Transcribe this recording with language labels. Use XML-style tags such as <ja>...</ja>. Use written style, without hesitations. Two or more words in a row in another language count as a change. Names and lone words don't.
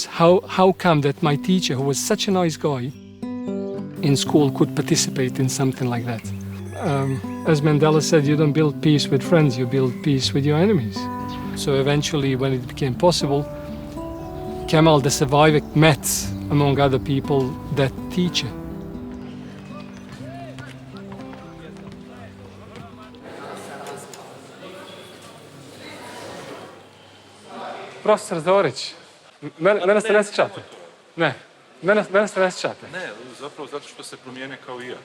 <en>How come that my teacher, who was such a nice guy in school, could participate in something like that? As Mandela said, you don't build peace with friends, you build peace with your enemies. So eventually, when it became possible, Camille, the survivor, met, among other people, that teacher.</en> <hr>Profesor Zorić, mene se ne sjećate? Ne, mene se ne sjećate? Ne, zapravo zato što se promijene kao i ja.</hr>